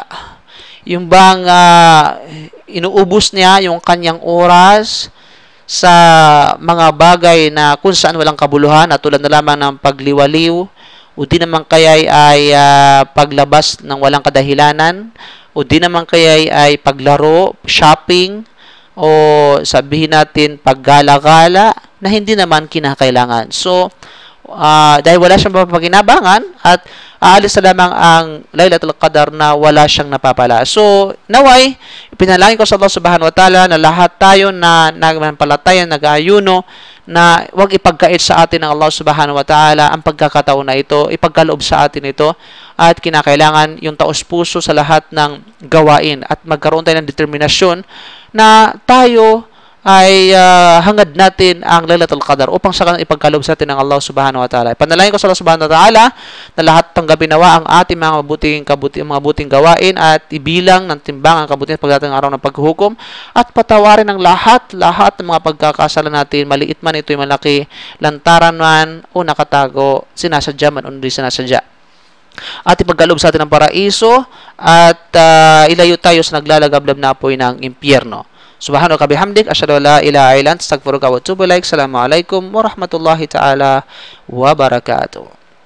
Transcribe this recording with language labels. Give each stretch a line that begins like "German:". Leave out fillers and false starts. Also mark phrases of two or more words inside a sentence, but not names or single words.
Filipino: Yung bang inuubos niya yung kanyang oras sa mga bagay na kung saan walang kabuluhan at tulad na lamang ng pagliwaliw o di naman kaya ay paglabas ng walang kadahilanan o di naman kaya ay paglaro, shopping o sabihin natin paggala-gala na hindi naman kinakailangan. So, dahil wala siyang mapapaginabangan at aalis na lamang ang Lailatul Qadar na wala siyang napapala. So, naway, pinalangin ko sa Allah
Arabic: سبحانه وتعالى
Filipino: na lahat tayo na nagpalataya, nag-aayuno, na huwag ipagkait sa atin ng Allah
Arabic: سبحانه وتعالى
Filipino: ang pagkakataon na ito, ipagkaloob sa atin ito, at kinakailangan yung taos-puso sa lahat ng gawain at magkaroon tayo ng determinasyon na tayo ay hangad natin ang Lailatul Qadar upang sa kanang ipagkaloob sa atin ng Allah subhanahu wa ta'ala. Panalangin ko sa Allah
Arabic: سبحانه وتعالى
Filipino: na lahat ng gabi nawa ang ating mga mabuting gawain at ibilang ng timbang ang kabutihan pagdating araw ng paghuhukom at patawarin ng lahat ng mga pagkakasala natin, maliit man ito'y malaki, lantaran man o nakatago, sinasadya man o hindi sinasadya. At ipagkaloob sa atin ng paraiso at ilayo tayo sa naglalagablab na apoy ng impyerno.
Arabic: سبحانك بحمدك أشهد أن لا إله إلا أنت أستغفرك وأتوب إليك. السلام عليكم ورحمة الله تعالى وبركاته.